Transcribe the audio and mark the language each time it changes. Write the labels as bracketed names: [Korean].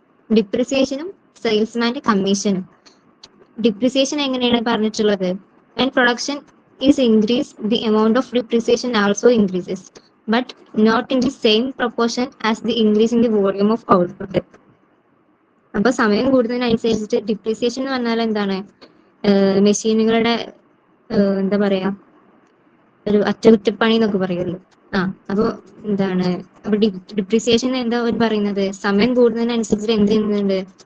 [Malayalam] ഡിപ്രിസിയേഷനും സെയിൽസ്മാന്റെ കമ്മീഷനും. ഡിപ്രിസിയേഷൻ എങ്ങനെയാണ് പറഞ്ഞിട്ടുള്ളത്? [English] when production is increased, the amount of depreciation also increases, but not in the same proportion as the increase in the volume of output. [Malayalam] അപ്പൊ സമയം കൂടുന്നതിനനുസരിച്ചിട്ട് depreciation എന്ന് പറഞ്ഞാൽ എന്താണ്? മെഷീനുകളുടെ എന്താ പറയാ, ഒരു അറ്റകുറ്റപ്പണി എന്നൊക്കെ പറയുമല്ലോ. അപ്പൊ എന്താണ്? അപ്പൊ ഡിപ്രിസിയേഷൻ എന്താ പറയുന്നത്? സമയം കൂടുന്നതിനനുസരിച്ച് എന്ത് ചെയ്യുന്നുണ്ട്?